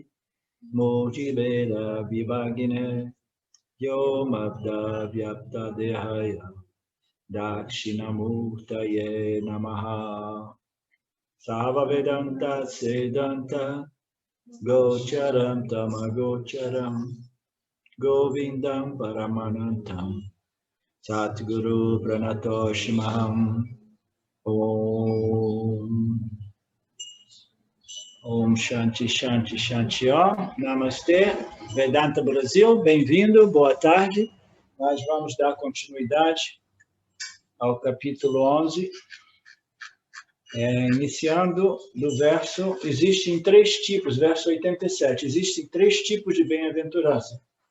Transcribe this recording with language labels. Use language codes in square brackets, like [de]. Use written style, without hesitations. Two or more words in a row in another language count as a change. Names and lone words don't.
[sa] Moji Veda Vivagine Yom Abda Vyapta Dehaya Dakshinamurtaye Namaha Sava Vedanta Siddhanta Gocharam Tamagocharam Govindam Paramanantam Satguru Pranatoshimaham Om Om Shanti Shanti Shanti [pt] Om Namastê Vedanta Brasil, bem-vindo, boa tarde. Nós vamos dar continuidade ao capítulo 11, iniciando do verso, existem três tipos, verso 87, existem três tipos de bem-aventurança.